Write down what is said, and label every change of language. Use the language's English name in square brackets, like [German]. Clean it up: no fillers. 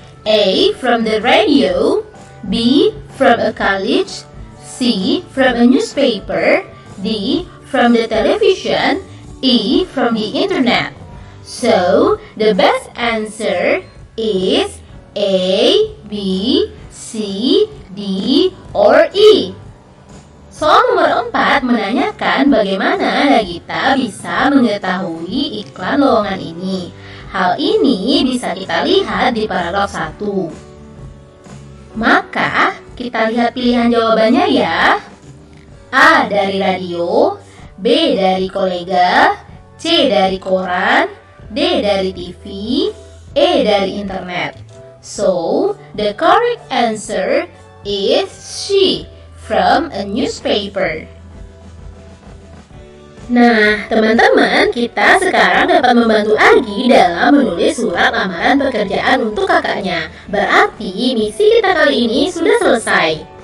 [English] A. From the radio. B. From a college. C. From a newspaper. D. From the television. E. From the internet. So, the best answer is A, B, C, D, or E. [Indonesian] Soal nomor 4 menanyakan bagaimana Nagita bisa mengetahui iklan lowongan ini. Hal ini bisa kita lihat di paragraf 1. Maka, kita lihat pilihan jawabannya ya. A. Dari radio. B. Dari kolega. C. Dari koran. D. Dari TV. E. Dari internet. [English] So, the correct answer is C. From a newspaper. [Indonesian] Nah, teman-teman, kita sekarang dapat membantu Agi dalam menulis surat lamaran pekerjaan untuk kakaknya. Berarti misi kita kali ini sudah selesai.